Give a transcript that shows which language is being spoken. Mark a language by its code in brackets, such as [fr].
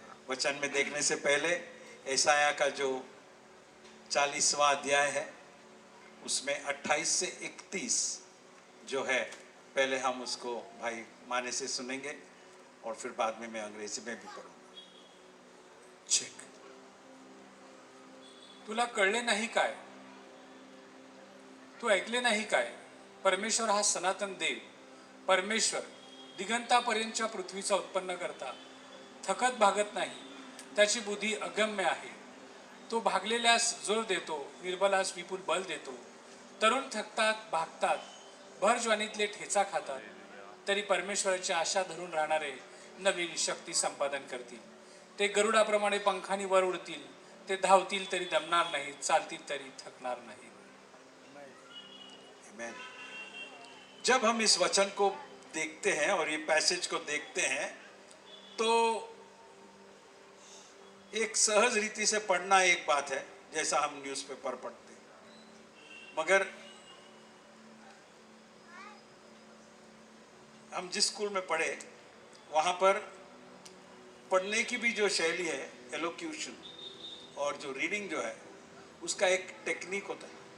[hi] वचन में देखने से पहले यशायाह का जो 40वां अध्याय है, उसमें 28 से 31 जो है, पहले हम उसको भाई माने से सुनेंगे और फिर बाद में मैं अंग्रेजी में भी पढ़ूंगा। [en] Check. [mr] तुला कळले नाही काय, तू ऐकले नाही काय, परमेश्वर हा सनातन देव, परमेश्वर दिगंतापर्यंतच्या पृथ्वीचा उत्पन्न करता थकत भागत नाही, त्याची बुद्धी अगम्य आहे। तो भागलेल्यास जोर देतो, निर्बलास विपुल बल देतो। तरुण थकतात, भागतात, भर ज्वानीतले ठेचा खातात, तरी परमेश्वराची आशा धरून राहणारे नवीन शक्ती संपादन करतील। ते गरुडाप्रमाणे पंखानी वर उडतील, ते धावतील तरी दमणार नाही, चालतील तरी थकणार नाही। आमीन। [hi] जब हम इस वचन को देखते हैं और ये पैसेज को देखते हैं, तो एक सहज रीति से पढ़ना एक बात है, जैसा हम न्यूज़पेपर पढ़ते हैं। मगर हम जिस स्कूल में पढ़े, वहाँ पर पढ़ने की भी जो शैली है, एलोक्यूशन और जो रीडिंग जो है, उसका एक टेक्निक होता है।